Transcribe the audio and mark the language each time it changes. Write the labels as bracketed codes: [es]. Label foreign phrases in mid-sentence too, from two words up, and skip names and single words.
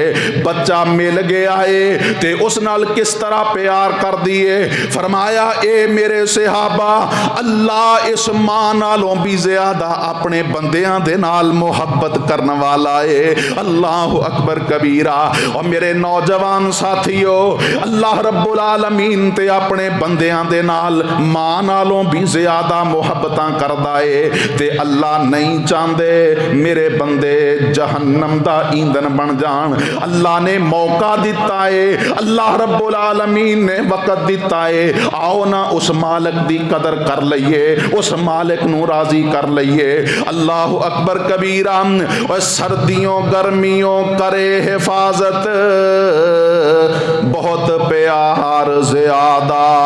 [pa] بچہ مل گیا ہے تے اس نال کس طرح پیار کر دیے. فرمایا اے میرے صحابہ، اللہ اس ماں نالوں بھی زیادہ اپنے بندیاں دے نال محبت کرنے والا ہے. [ar] الله أكبر كبيرا. [ur] اور میرے نوجوان ساتھیوں, [ar] الله رب العالمين [pa] تے اپنے بندیاں دے نال ماں نالوں بھی زیادہ محبتاں کردا ہے. تے اللہ نہیں چاہتے میرے بندے جہنم دا ایندھن بن جان. اللہ نے موقع دتا ہے, [ar] الله رب العالمين [pa] نے وقت دتا ہے. آؤ نا اس مالک دی قدر کر لئیے، اس مالک نوں راضی کر لئیے, उस मालिक नू राजी कर लईए। [ar] الله أكبر كبيرا. [ur] اور سردیوں گرمیوں کرے حفاظت، بہت پیار زیادہ.